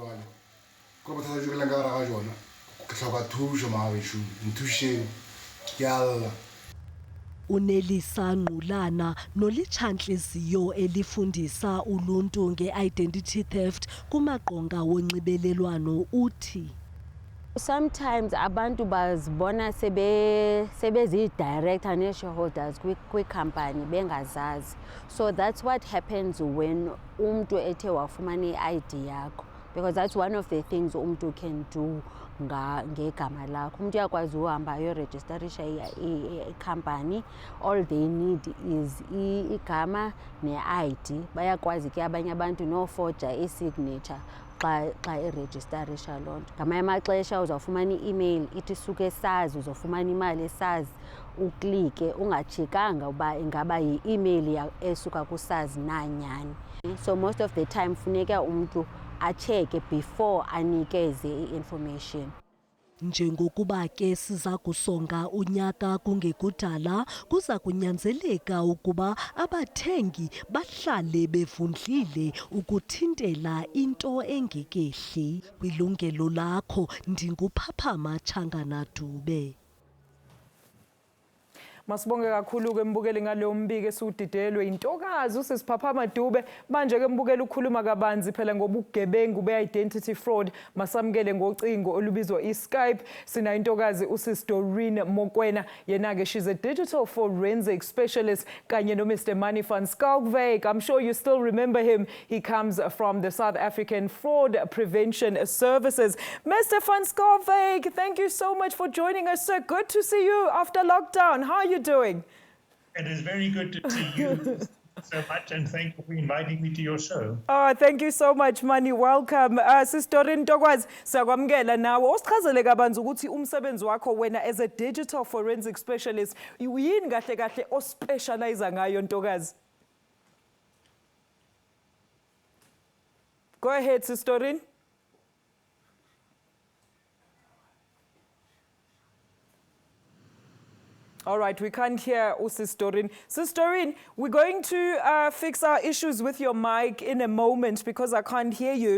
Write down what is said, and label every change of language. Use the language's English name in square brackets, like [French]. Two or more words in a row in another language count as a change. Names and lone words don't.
[Xhosa] Unelisa Nqulana nolitshantliziyo elifundisa uluntu nge-identity theft kumaqonga wonxibelelwano uthi. Sometimes abantu bazibona sebezi-director ne-shareholders kwi-company bengazazi. [English] So that's what happens when [Xhosa] umntu ethe wafumana i-ID yakho. [English] Because that's one of the things umntu can do [Xhosa] ngegama lakho. Umntu uyakwazi uhamba ayorejistarisha i-company. [English] All they need is [Xhosa] igama ne-ID. Bayakwazi ke abanye abantu noforja i-signature xa irejistarisha loo nto. Ngamanye amaxesha uzawufumana i-email ithi suke eSARS, uzofumana imali eSARS, uklike ungajikanga uba ingaba yi-email esuka kuSARS nanyani. [English] So most of the time [Xhosa] funeka umntu acheke [English] before [Xhosa] anikeze i-information. Njengokuba ke siza kusonga unyaka kungekudala, kuza kunyanzeleka ukuba abathengi bahlale bevundlile ukuthintela into engekehli. Kwilungelo lakho, ndinguphaphama Changana Dube. [Zulu] Masibonge kakhulu-ke mbukeli ngaleyo mbiko esiwudidelwe intokazi usisiphaphama Dube. Manje-ke mbukeli ukhuluma kabanzi phela ngobugebengu be- [English] identity fraud. [Zulu] Masamukele ngocingo olubizwa i-Skype. Sina intokazi usis Doreen Mokwena. Yena-ke [English] she's a digital forensic specialist [Zulu] kanye no [English] Mr. Money van Schalkwyk. I'm sure you still remember him. He comes from the South African Fraud Prevention Services. Mr. van Schalkwyk, thank you so much for joining us, sir. Good to see you after lockdown. How are you doing? It is very good to see you so much, and thank you for inviting me to your show. Oh, thank you so much, Mani. Welcome. Sister Ntokwazi, [Zulu] siyakwamukela nawe. Osichazele kabanzi ukuthi umsebenzi wakho wena [English] as a digital forensic specialist, [Zulu] yini kahle kahle ospecialize ngayo Ntokazi? [English] Go ahead, Sister Rin. All right, we can't hear Sister Rin. Sister Rin, we're going to fix our issues with your mic in a moment because I can't hear you.